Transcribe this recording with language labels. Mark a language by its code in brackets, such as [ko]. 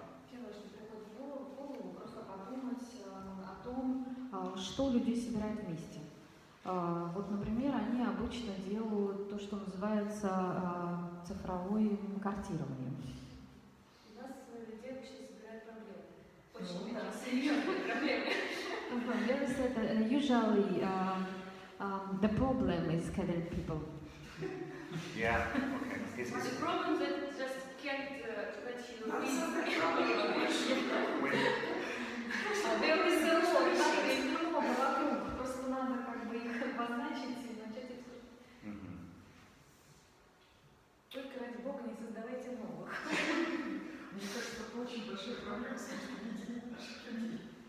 [ru] Первое, что приходит в голову, просто подумать о том, что людей собирает вместе. Вот, например, они обычно делают то, что называется цифровым картированием. У нас людей обычно собирают проблемы. Очень серьезные проблемы. [en] Usually, the problem is gathering people. Yeah, okay. The problem that just can't let you [ru] Надо [en] read. [ru] создать проблему больше. [en] There is a lot. [ru] Их много вокруг, просто надо как бы их обозначить и начать их слушать. Только ради Бога не создавайте новых. Мне кажется, это очень большая проблема с видением наших людей.